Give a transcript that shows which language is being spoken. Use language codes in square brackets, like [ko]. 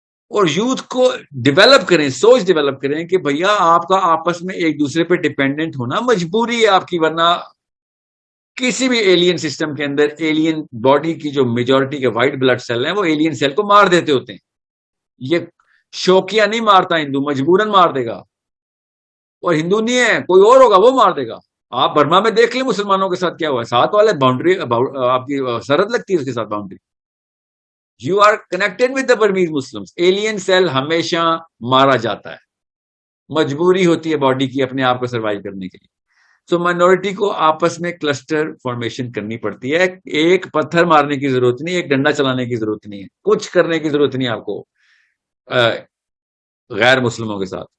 [ur] اور یوتھ کو ڈیولپ کریں, سوچ ڈیولپ کریں کہ بھیا آپ کا آپس میں ایک دوسرے پہ ڈیپینڈنٹ ہونا مجبوری ہے آپ کی, ورنہ کسی بھی ایلین سسٹم کے اندر ایلین باڈی کی جو میجورٹی کے وائٹ بلڈ سیل ہیں وہ ایلین سیل کو مار دیتے ہوتے ہیں. یہ شوقیہ نہیں مارتا ہندو, مجبوراً مار دے گا. اور ہندو نہیں ہے, کوئی اور ہوگا وہ مار دے گا. آپ برما میں دیکھ لیں مسلمانوں کے ساتھ کیا ہوا ہے, ساتھ والے باؤنڈری آپ کی سرحد لگتی ہے اس کے ساتھ boundary. [en] You are connected with the Burmese Muslims. [ur] Alien cell ہمیشہ مارا جاتا ہے, مجبوری ہوتی ہے باڈی کی اپنے آپ کو سروائیو کرنے کے لیے. سو مائنورٹی کو آپس میں کلسٹر فارمیشن کرنی پڑتی ہے. ایک پتھر مارنے کی ضرورت نہیں, ایک ڈنڈا چلانے کی ضرورت نہیں ہے, کچھ کرنے کی ضرورت نہیں آپ کو غیر مسلموں کے ساتھ.